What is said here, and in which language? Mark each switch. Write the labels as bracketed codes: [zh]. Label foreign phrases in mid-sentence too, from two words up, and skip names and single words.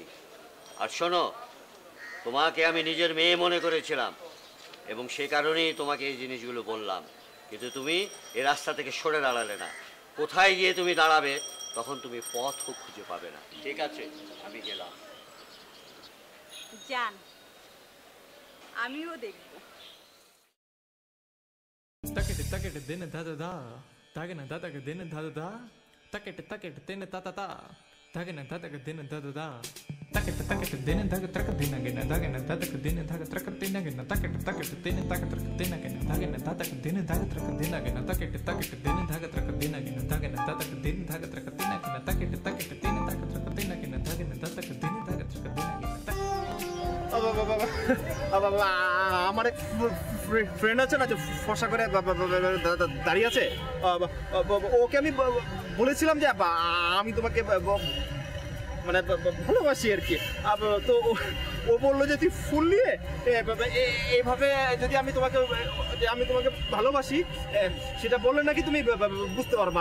[bn] আর শোনো, তোমাকে আমি নিজের মেয়ে মনে করেছিলাম এবং সে কারণেই তোমাকে এই জিনিসগুলো বললাম, কিন্তু তুমি এই রাস্তা থেকে সরে দাঁড়ালে না। কোথায় গিয়ে তুমি দাঁড়াবে তখন তুমি পথও খুঁজে পাবে না। ঠিক আছে, আমি গেলাম। জান, আমিও দেখব। Takete takete dene da da da, tagene da da dene da da da, takete takete dene ta ta ta, tagene da da dene da da da, takete takete dene da ga traka dene gene, tagene da da dene da ga traka dene gene, takete takete dene da ga traka dene gene, tagene da da dene da ga traka dene gene, takete takete dene da ga traka dene gene, tagene da da dene da ga traka dene gene, takete takete dene da ga traka dene gene, tagene da da dene da ga traka dene gene. আমার এক ফ্রেন্ড আছে না যে ফসা করে দাঁড়িয়ে আছে, ওকে আমি বলেছিলাম যে আমি তোমাকে মানে ভালোবাসি আর কি। তো ও বললো যে তুই ফুল নিয়ে এইভাবে যদি আমি তোমাকে ভালোবাসি সেটা বললে নাকি তুমি বুঝতে পারবা।